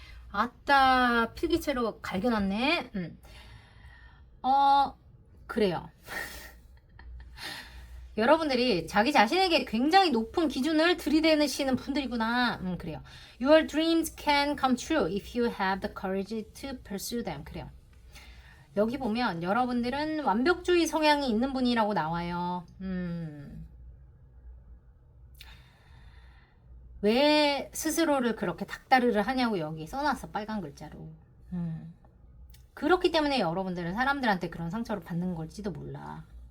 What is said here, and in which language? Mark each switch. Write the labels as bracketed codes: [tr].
[ko] 아따 필기체로 갈겨놨네. 그래요. 여러분들이 자기 자신에게 굉장히 높은 기준을 들이대시는 분들이구나. 그래요. [en] Your dreams can come true if you have the courage to pursue them. [ko] 그래요. 여기 보면 여러분들은 완벽주의 성향이 있는 분이라고 나와요. 왜 스스로를 그렇게 닥다르를 하냐고 여기 써놨어. 빨간 글자로. 그렇기 때문에 여러분들은 사람들한테 그런 상처를 받는 걸지도 몰라.